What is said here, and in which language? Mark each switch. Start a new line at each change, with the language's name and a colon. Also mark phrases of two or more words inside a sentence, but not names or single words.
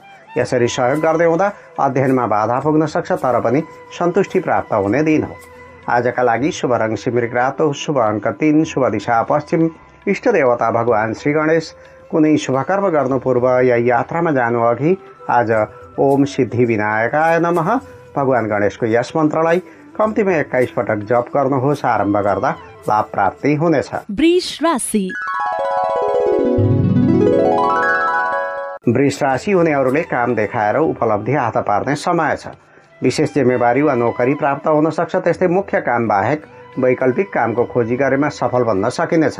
Nepali: यसरी सहयोग गर्दै हुँदा अध्ययनमा बाधा पुग्न सक्छ, तर पनि सन्तुष्टि प्राप्त हुने दिन हो। आजका लागि शुभ रङ सिमरिक रातो, शुभ अङ्क 3, शुभ दिशा पश्चिम, इष्ट देवता भगवान श्री गणेश। कुनै शुभकर्म गर्नु पूर्व या यात्रामा जानु अघि आज
Sanskrit: ओम सिद्धि विनायकाय नमः
Nepali: भगवान गणेशको यस मन्त्रलाई कम्तीमा 21 पटक जप गर्नुहोस्। आरम्भ गर्दा लाभ प्राप्ति हुनेछ। वृष राशि वृष राशि हुनेहरूले काम देखाएर उपलब्धि हात पार्ने समय छ। विशेष जिम्मेवारी वा नोकरी प्राप्त हुन सक्छ। त्यस्तै मुख्य काम बाहेक वैकल्पिक कामको खोजी गरेमा सफल बन्न सकिनेछ।